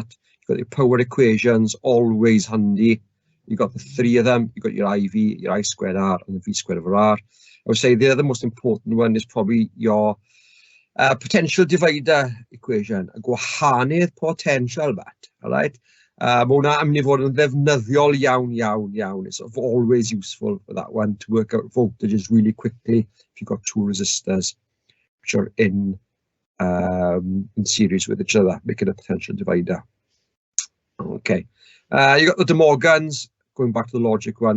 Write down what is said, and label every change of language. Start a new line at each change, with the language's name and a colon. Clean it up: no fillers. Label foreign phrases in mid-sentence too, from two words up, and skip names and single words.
English: You've got your power equations, always handy. You've got the 3 of them. You've got your IV, your I squared R, and the V squared over R. I would say the other most important one is probably your potential divider equation,
Welsh: a gwahaniaeth potential bat,
English: all right?
Welsh: Mae hwnna am ni fod yn ddefnyddiol iawn.
English: It's sort of always useful for that one to work out voltages really quickly if you've got 2 resistors which are in series with each other, making a potential divider. Okay, you got the De Morgans, going back to the logic one.